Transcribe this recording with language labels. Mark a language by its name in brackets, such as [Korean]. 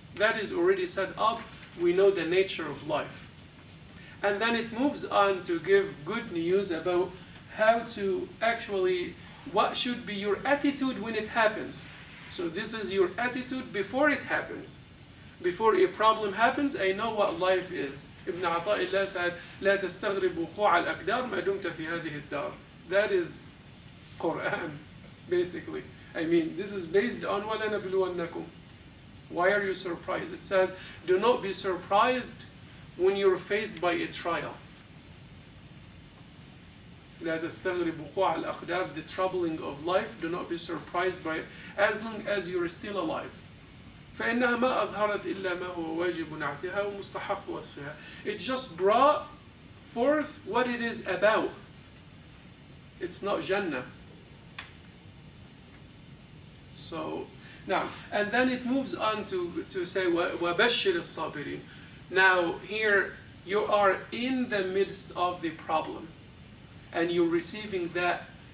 [English] That is already set up. We know the nature of life. And then it moves on to give good news about how to actually, what should be your attitude when it happens. So this is your attitude before it happens. Before a problem happens, I know what life is. Ibn Ata'illah said, [Arabic] لا تستغرب وقوع الأقدار ما دمت في هذه الدار. [English] That is Quran, basically. I mean, this is based on وَلَنَبْلُوَنَّكُمْ. Why are you surprised? It says, do not be surprised when you're faced by a trial. [Arabic] لا تستغرب وقوع الأقدار, [English] the troubling of life, do not be surprised by it, as long as you're still alive. [Arabic] فإنها ما أظهرت إلا ما هو واجب نعتها ومستحق وصفها. [English] It just brought forth what it is about. It's not Jannah. So, now, and then it moves on to say, [Arabic] وَبَشِّرِ الصَّابِرِينَ. [English] Now, here, you are in the midst of the problem, and you're receiving that.